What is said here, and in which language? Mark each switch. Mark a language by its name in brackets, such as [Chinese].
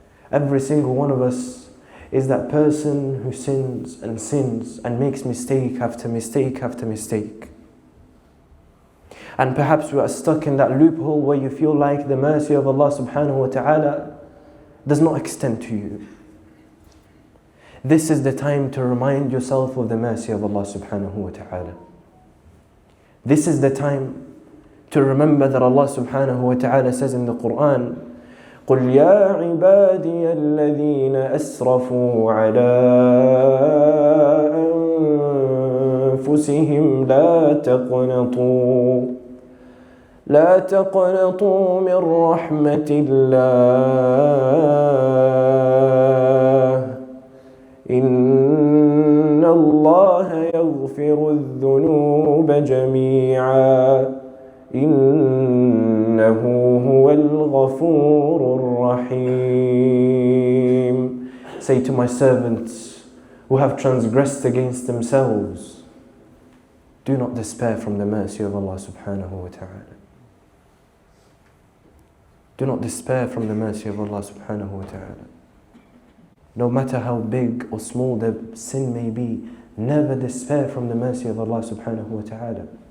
[English] Every single one of us is that person who sins and makes mistake after mistake after mistake. And perhaps we are stuck in that loophole where you feel like the mercy of Allah subhanahu wa ta'ala does not extend to you. This is the time to remind yourself of the mercy of Allah subhanahu wa ta'ala. This is the time to remember that Allah subhanahu wa ta'ala says in the Quran, [Arabic] قُلْ يَا عِبَادِيَ الَّذِينَ أَسْرَفُوا عَلَىٰ أَنفُسِهِمْ لا تقنطوا من رحمة الله إن الله يغفر الذنوب جميعا إنه هو الغفور الرحيم. [English] Say to my servants who have transgressed against themselves, do not despair from the mercy of Allah subhanahu wa ta'ala. Do not despair from the mercy of Allah subhanahu wa ta'ala. No matter how big or small the sin may be, never despair from the mercy of Allah subhanahu wa ta'ala.